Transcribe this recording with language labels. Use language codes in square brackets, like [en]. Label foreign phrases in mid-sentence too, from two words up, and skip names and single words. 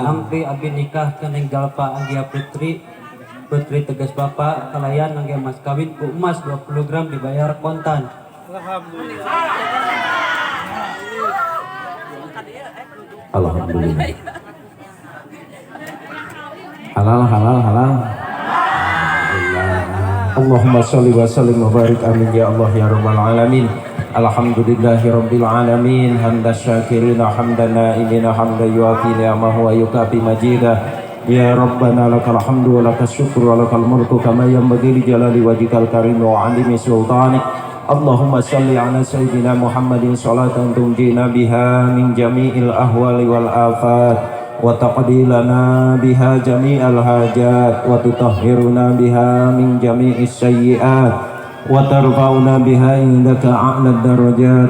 [su] Nampi abi nikah keneng Jalpa Anggia Putri tegas bapak kalayan ngangge mas kawin ku emas 20 gram dibayar kontan. [ar] Alhamdulillah. Halal. اللهم صل وسلم وبارك آمين يا الله يا رب العالمين. الحمد لله رب العالمين. حمدا شاكرين حمدا ناعمين حمدا يوافي نعمه ويكافئ مزيده. يا ربنا لك الحمد ولك الشكر ولك الملك كما ينبغي لجلال وجهك الكريم وعظيم سلطانك. اللهم صل على سيدنا محمد صلاة تنجينا بها من جميع الأهوال والآفات وتقضي لنا بها جميع الحاجات وتطهرنا بها من جميع السيئات وترفعنا بها عندك أعلى الدرجات.